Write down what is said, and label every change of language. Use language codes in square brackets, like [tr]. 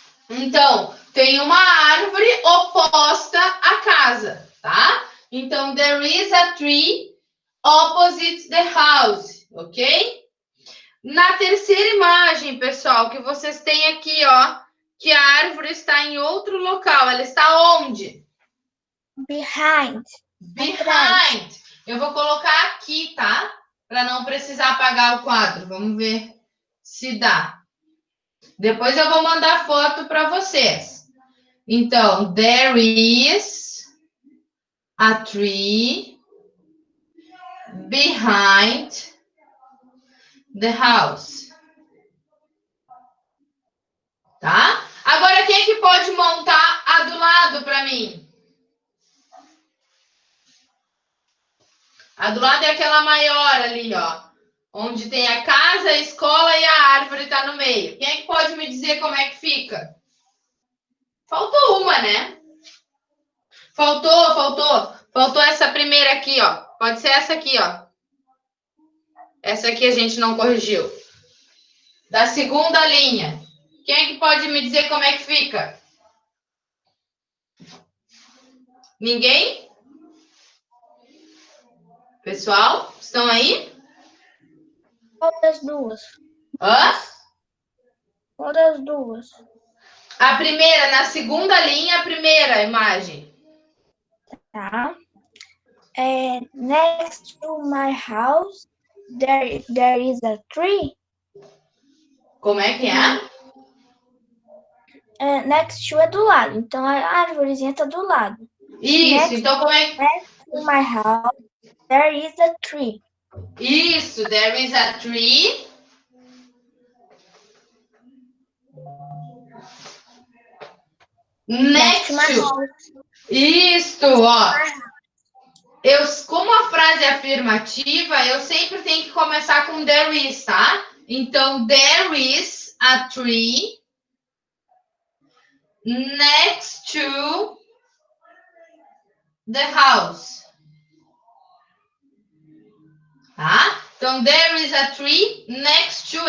[pt] Então, tem uma árvore oposta à casa, tá? Então, [en] there is a tree opposite the house, ok? [pt] Na terceira imagem, pessoal, que vocês têm aqui, ó, que a árvore está em outro local. Ela está onde? [en] Behind. Behind. [pt] Eu vou colocar aqui, tá? Para não precisar apagar o quadro. Vamos ver se dá. Depois eu vou mandar foto para vocês. Então, [en] there is a tree behind the house. [pt] Tá? Agora, quem é que pode montar a do lado para mim? A do lado é aquela maior ali, ó. Onde tem a casa, a escola e a árvore tá no meio. Quem é que pode me dizer como é que fica? Faltou uma, né? Faltou essa primeira aqui, ó. Pode ser essa aqui, ó. Essa aqui a gente não corrigiu. Da segunda linha. Quem é que pode me dizer como é que fica? Ninguém? Pessoal, estão aí? Qual das duas? Hã? Qual das duas? A primeira, na segunda linha, a primeira imagem. Tá. [en] Next to my house, there is a tree. [pt] Como é que é? [en] Next to [pt] é do lado. Então, a árvorezinha tá do lado. Isso, [en] Next [pt] então como é que... [en] Next to my house, there is a tree. [pt] Isso, [en] there is a tree. Next to my to. house. [pt] Isso, ó. Como a frase é afirmativa, eu sempre tenho que começar com [en] there is, [pt] tá? Então, [en] there is a tree next to the house. [pt] Tá? Então, [en] there is a tree next to.